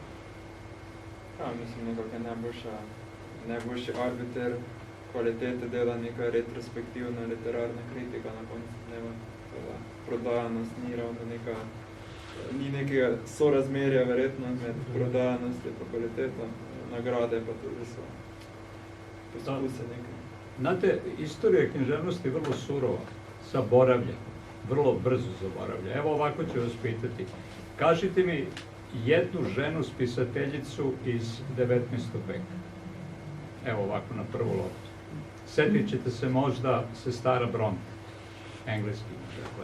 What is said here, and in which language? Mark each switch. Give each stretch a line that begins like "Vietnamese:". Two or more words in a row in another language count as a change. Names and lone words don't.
Slovenian: Ja, mislim, nekako je najboljši arbiter kvalitete dela neka retrospektivna literarna kritika na koncu dneva. Prodajanost ni ravno ni nekega sorazmerja verjetno med prodajanosti pa kvaliteto, nagrade pa tudi so poskuse nekaj.
Serbian: Znate, istorija književnosti je vrlo surova, zaboravlja, vrlo brzo zaboravlja. Evo ovako ću vas pitati. Kažite mi jednu ženu spisateljicu iz 19. veka. Evo ovako na prvu loptu. Sjetit ćete se možda Sestara Bronte, engleski, dakle.